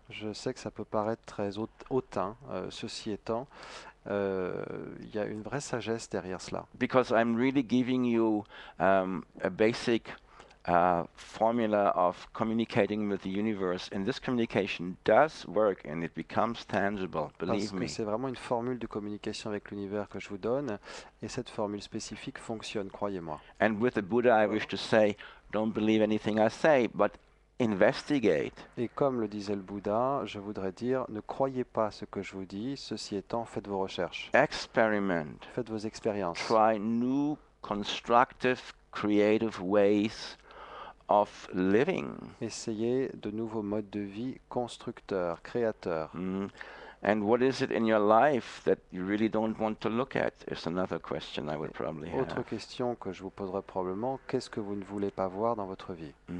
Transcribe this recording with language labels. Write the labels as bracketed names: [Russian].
[French] Je sais que ça peut paraître très hautain, ceci étant, il y a une vraie sagesse derrière cela. [English] Because I'm really giving you a basic formula of communicating with the universe, and this communication does work, and it becomes tangible. [French] Parce [English] Believe [French] que [English] me. [French] c'est vraiment une formule de communication avec l'univers que je vous donne, et cette formule spécifique fonctionne, croyez-moi. [English] And with the Buddha, I wish to say, don't believe anything I say, but investigate. [French] Et comme le disait le Bouddha, je voudrais dire, ne croyez pas ce que je vous dis, ceci étant, faites vos recherches, [English] Experiment. [French] faites vos expériences. [English] Try new, constructive, creative ways of living. [French] Essayez de nouveaux modes de vie constructeurs, créateurs. [English] And what is it in your life that you really don't want to look at is another question I would probably [French] Autre [English] have. [French] question que je vous poserai probablement, qu'est-ce que vous ne voulez pas voir dans votre vie?